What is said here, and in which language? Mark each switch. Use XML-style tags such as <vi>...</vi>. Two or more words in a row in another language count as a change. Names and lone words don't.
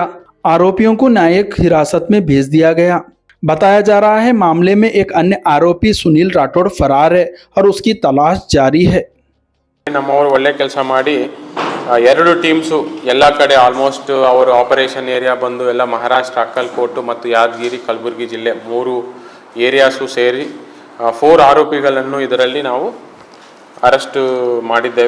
<hi>आरोपियों को न्यायिक हिरासत में भेज दिया गया। बताया जा रहा है मामले में एक अन्य आरोपी सुनील राठौड़ फरार है और उसकी तलाश जारी है।</hi> <kn>ನಮ್ಮವರು ಒಳ್ಳೆ ಕೆಲಸ ಮಾಡಿ 2 ಟೀಮ್ಸು ಎಲ್ಲ ಕಡೆ ಆಲ್ಮೋಸ್ಟ್ ಅವರು</kn> <en>operation area</en> <kn>ಬಂದು ಎಲ್ಲ ಮಹಾರಾಷ್ಟ್ರ ಅಕ್ಕಲ್ಕೋಟು ಮತ್ತು ಯಾದಗಿರಿ ಕಲಬುರಗಿ ಜಿಲ್ಲೆ 3 ಏರಿಯಾಸು ಸೇರಿ 4 ಆರೋಪಿಗಳನ್ನು ಇದರಲ್ಲಿ ನಾವು ಅರೆಸ್ಟ್ ಮಾಡಿದ್ದೇವೆ।</kn>